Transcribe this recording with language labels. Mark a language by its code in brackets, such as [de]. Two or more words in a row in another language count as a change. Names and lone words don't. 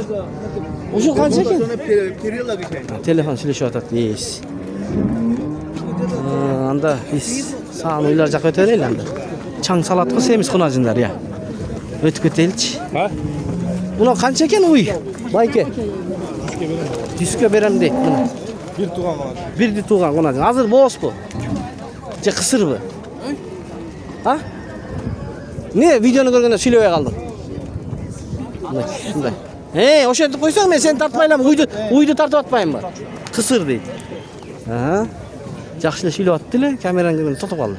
[ky] Ушул канча экен? Телефон сүйлөшүп атат. Эс. Анда биз саан уйлар жака өтө берели анда. Чаң салат го семиз кунажындар, я. Өтүп кетеличи. Мына канча экен уй? Байке. 100ке берем дейт мына. Бир туган бар. Бирди тууган кунажын. Азыр бооспу? Же кысырбы? Не видеону көргөндө сүйлөбөй калдың? Мындай. Ошентип койсоң мен сени тартпай элем, уйду тартып атпаймынбы? Кысыр дейт. Жакшы эле сүйлөп атты эле, камераны көргөндө тотуп калды.